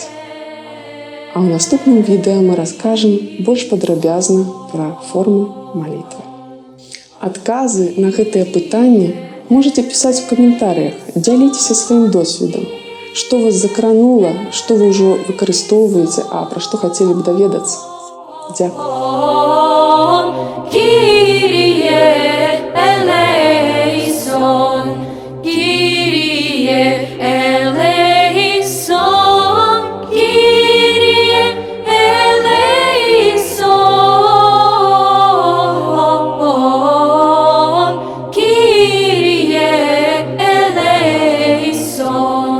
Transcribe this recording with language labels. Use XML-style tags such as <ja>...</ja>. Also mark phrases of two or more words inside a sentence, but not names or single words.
<be>А ў наступным відэа мы раскажам больш падрабязна пра формы малітвы. Адказы на гэтыя пытанні можаце пісаць у каментарыях, дзяліцеся сваім досведам, што вас закранула, што вы ўжо выкарыстоўваеце, а пра што хацелі б даведацца. Дякую.</be> <el>Κύριε ἐλέησον, Κύριε ἐλέησον, Κύριε ἐλέησον, Κύριε ἐλέησον.</el>